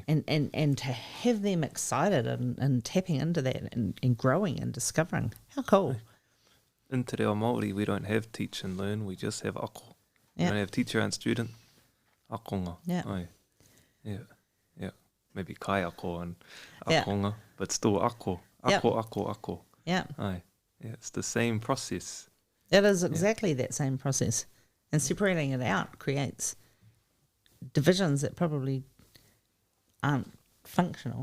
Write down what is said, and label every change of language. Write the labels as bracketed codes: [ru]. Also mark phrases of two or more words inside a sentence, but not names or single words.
[en] And to have them excited and tapping into that and growing and discovering. How cool. In Te Reo Māori, we don't have teach and learn, we just have ako. We don't have teacher and student. Akonga. Yeah. Ai. Yeah. Maybe [mi] kai ako [en] and akonga, but still ako. Ako. Yeah. Ai. Yeah, it's the same process. It is exactly that same process. And separating it out creates divisions that probably aren't functional.